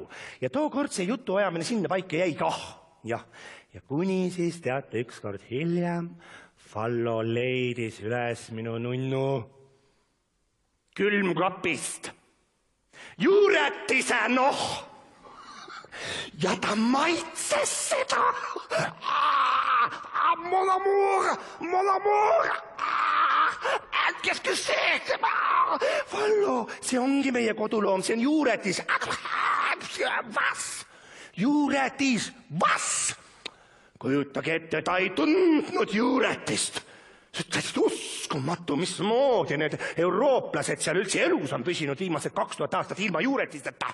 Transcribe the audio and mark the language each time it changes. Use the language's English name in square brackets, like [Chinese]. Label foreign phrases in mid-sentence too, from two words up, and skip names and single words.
[Estonian] Ja tookord see jutu ajamine sinna paika jäi kah. Ja kuni siis teate ükskord hiljem Fallo leidis üles minu nunnu külmkapist. Juuretise ja ta maitses seda. [French] Mon amour. Qu'est-ce que c'est? [Estonian] Fallo, see ongi meie koduloom, see on juuretis. Vas? Juuretis, vas? Kujutage ette, ta ei tundnud juuretist. See on täiesti uskumatu, mismoodi need eurooplased seal üldse elus on püsinud viimased 2000 aastat ilma juuretisteta.